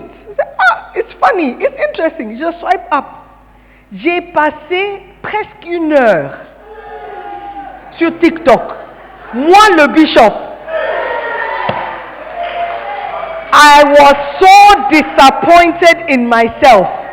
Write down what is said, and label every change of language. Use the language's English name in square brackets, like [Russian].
[English] I said, it's funny, it's interesting. [French] Je swipe up. J'ai passé presque 1 heure sur TikTok. Moi, le bishop. [English] I was so disappointed in myself.